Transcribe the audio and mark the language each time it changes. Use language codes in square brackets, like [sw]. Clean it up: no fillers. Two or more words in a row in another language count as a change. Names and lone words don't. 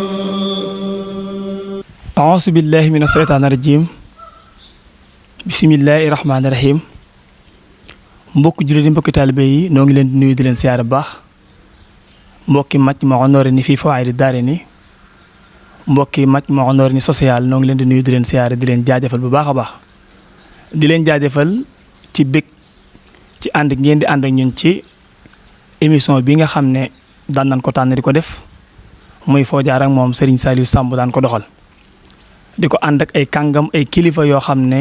[ar] أعوذ بالله من الشيطان الرجيم بسم الله الرحمن الرحيم [wo] mbokk jullit yi mbokk taalibe yi noo ngi leen di nuyu di leen siyaare baax mbokki Majmahun Nurayni [ar] في فوائد الدارين [wo] mbokki Majmahun Nurayni social noo ngi leen di nuyu di leen siyaare di leen jaajëfal bu baax a baax di leen jaajëfal ci bég ci ànd ngeen di ànd ak ñun ci émission bi nga xam ne daan nañ ko tànn di ko def muy foo jaar ak moom Serigne Saliou Samb daan ko doxal di ko ànd ak ay kàngam ay kilifa yoo xam ne